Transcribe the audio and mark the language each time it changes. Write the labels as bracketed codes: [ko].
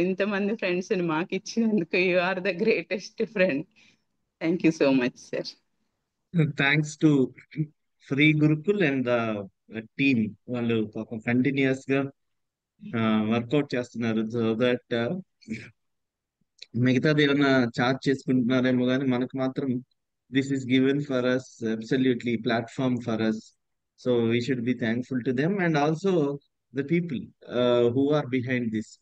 [te] ఇంతమంది ఫ్రెండ్స్ ని మాకు ఇచ్చినందుకు [en] You are the greatest friend. Thank you so much, sir. Thanks to Free Gurukul and the team. [te] వాళ్ళు పాపం కంటిన్యూస్ గా వర్కౌట్ చేస్తున్నారు [en] so that [te] మిగతాది ఏమన్నా చార్జ్ చేసుకుంటున్నారేమో కానీ మనకు మాత్రం [en] this is given for us [te] absolutely platform for us. [en] So we should be thankful to them and also the people who are behind this.